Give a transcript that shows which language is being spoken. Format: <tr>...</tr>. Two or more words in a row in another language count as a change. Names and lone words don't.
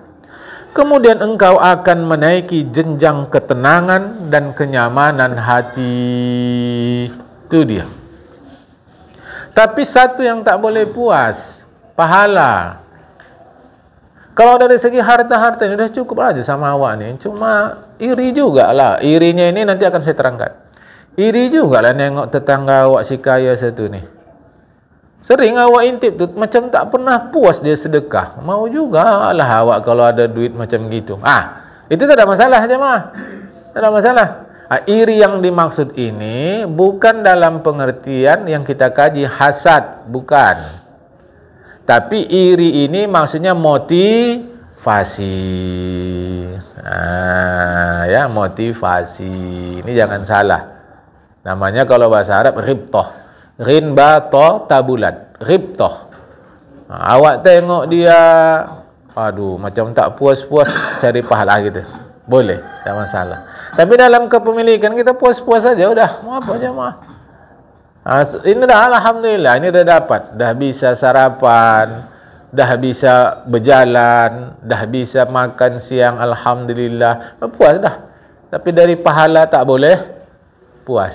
<id>Kemudian engkau akan menaiki jenjang ketenangan dan kenyamanan hati. Itu dia.</id> <ms>Tapi satu yang tak boleh puas, pahala. Kalau dari segi harta-harta ini sudah cukup aja sama awak ni. Cuma iri juga lah. Irinya ini nanti akan saya terangkan. Iri juga lah nengok tetangga awak si kaya satu ni. Sering awak intip tu macam tak pernah puas dia sedekah. Mau juga lah awak kalau ada duit macam gitu. Itu tak ada masalah je mah. Tak ada masalah.</ms> <id>Iri yang dimaksud ini bukan dalam pengertian yang kita kaji hasad, bukan. Tapi iri ini maksudnya motivasi. Ya, motivasi. Ini jangan salah. Namanya kalau bahasa Arab ribtoh. Rinbato tabulat. Ribtoh.</id> <ms>Awak tengok dia, aduh, macam tak puas-puas cari pahala gitu. Boleh, tak masalah. Tapi dalam kepemilikan kita puas-puas saja, udah, mau apa aja mah. Ini dah alhamdulillah, ini dah dapat, dah bisa sarapan, dah bisa berjalan, dah bisa makan siang, alhamdulillah, puas dah. Tapi dari pahala tak boleh puas.</ms>